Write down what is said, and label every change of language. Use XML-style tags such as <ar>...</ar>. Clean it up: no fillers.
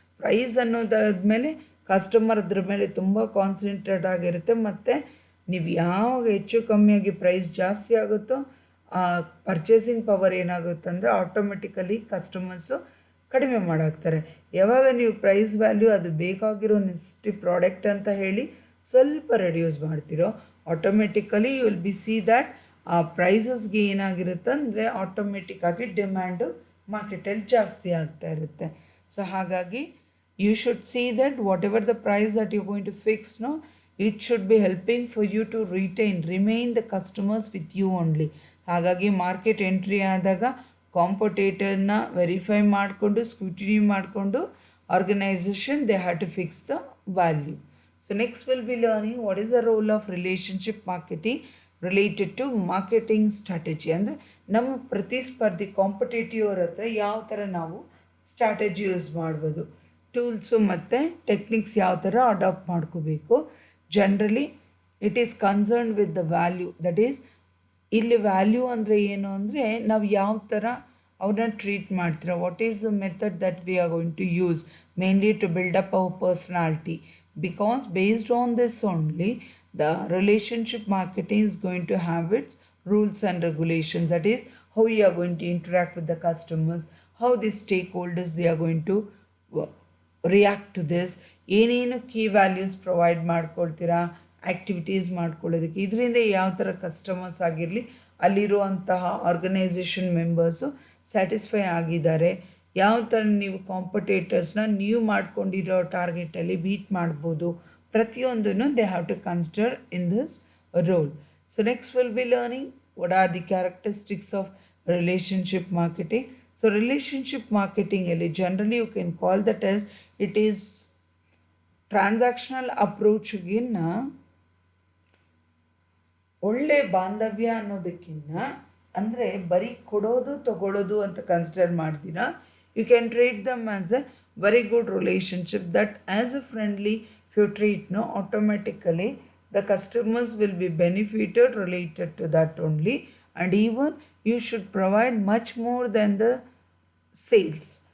<kn>Price ಅನ್ನೋದಾದ್ಮೇಲೆ customer ಅದ್ರ ಮೇಲೆ ತುಂಬ ಕಾನ್ಸಂಟ್ರೇಟ್ ಆಗಿರುತ್ತೆ, ಮತ್ತು ನೀವು ಯಾವಾಗ ಹೆಚ್ಚು ಕಮ್ಮಿಯಾಗಿ ಪ್ರೈಸ್ ಜಾಸ್ತಿ ಆಗುತ್ತೋ ಪರ್ಚೇಸಿಂಗ್ ಪವರ್ ಏನಾಗುತ್ತೆ ಅಂದರೆ ಆಟೋಮೆಟಿಕಲಿ ಕಸ್ಟಮರ್ಸು ಕಡಿಮೆ ಮಾಡಾಕ್ತಾರೆ. ಯಾವಾಗ ನೀವು ಪ್ರೈಸ್ ವ್ಯಾಲ್ಯೂ ಅದು ಬೇಕಾಗಿರೋ ನೆಕ್ಸ್ಟ್ ಪ್ರಾಡಕ್ಟ್ ಅಂತ ಹೇಳಿ ಸ್ವಲ್ಪ ರೆಡ್ಯೂಸ್ ಮಾಡ್ತಿರೋ, automatically</kn> <en>you will be see that</en> <kn>ಆ ಪ್ರೈಸಸ್ಗೆ ಏನಾಗಿರುತ್ತೆ ಅಂದರೆ ಆಟೋಮೆಟಿಕ್ ಆಗಿ ಡಿಮ್ಯಾಂಡು ಮಾರ್ಕೆಟಲ್ಲಿ ಜಾಸ್ತಿ ಆಗ್ತಾ ಇರುತ್ತೆ. ಸೊ ಹಾಗಾಗಿ</kn> <en>you should see that whatever the price that you're going to fix, no, it should be helping for you to remain the customers with you only.</en> <kn>ಹಾಗಾಗಿ ಮಾರ್ಕೆಟ್ ಎಂಟ್ರಿ ಆದಾಗ ಕಾಂಪಿಟೇಟರ್ನ verify ಮಾಡಿಕೊಂಡು scrutiny ಮಾಡಿಕೊಂಡು organisation</kn> <en>They have to fix the value. So next will be learning what is the role of relationship marketing related to marketing strategy.</en> <kn>ಅಂದರೆ ನಮ್ಮ ಪ್ರತಿಸ್ಪರ್ಧಿ competitive ಅವ್ರ ಹತ್ರ ಯಾವ ಥರ ನಾವು ಸ್ಟ್ರಾಟಜಿ ಯೂಸ್ ಮಾಡ್ಬೋದು, ಟೂಲ್ಸು ಮತ್ತು ಟೆಕ್ನಿಕ್ಸ್ ಯಾವ ಥರ ಅಡಾಪ್ಟ್ ಮಾಡ್ಕೋಬೇಕು.</kn> <en>Generally it is concern with the value. That is</en> <kn>ಇಲ್ಲಿ ವ್ಯಾಲ್ಯೂ ಅಂದರೆ ಏನು ಅಂದರೆ ನಾವು ಯಾವ ಥರ ಅವ್ರನ್ನ ಟ್ರೀಟ್ ಮಾಡ್ತೀರ,</kn> <en>What is the method that we are going to use mainly to build up our personality. Because based on this only the relationship marketing is going to have its rules and regulations. That is how you are going to interact with the customers, how the stakeholders they are going to react to this,</en> <kn>ಏನೇನು key values provide ಮಾಡ್ಕೊಳ್ತೀರಾ activities ಮಾಡ್ಕೊಳ್ಳೋದಕ್ಕೆ. ಇದರಿಂದ ಯಾವ ಥರ customers ಆಗಿರಲಿ ಅಲ್ಲಿರುವಂತಹ organisation members satisfy ಆಗಿದ್ದಾರೆ, ಯಾವ ಥರ ನೀವು ಕಾಂಪಿಟೇಟರ್ಸ್ನ ನೀವು ಮಾಡ್ಕೊಂಡಿರೋ ಟಾರ್ಗೆಟಲ್ಲಿ ಬೀಟ್ ಮಾಡ್ಬೋದು, ಪ್ರತಿಯೊಂದನ್ನು</kn> <en>They have to consider in this role. So next will be learning what are the characteristics of relationship marketing.</en> <kn>So relationship ಮಾರ್ಕೆಟಿಂಗಲ್ಲಿ generally</kn> <en>you can call that as it is transactional ಅಪ್ರೋಚ್ಗಿನ್ನ</en> <kn>ಒಳ್ಳೆ ಬಾಂಧವ್ಯ ಅನ್ನೋದಕ್ಕಿಂತ ಅಂದರೆ ಬರೀ ಕೊಡೋದು ತಗೊಳ್ಳೋದು ಅಂತ ಕನ್ಸಿಡರ್ ಮಾಡ್ತೀರಾ.</kn> <en>You can treat them as a very good relationship that as a friendly if you treat, no, automatically the customers will be benefited related to that only, and even you should provide much more than the sales.</en>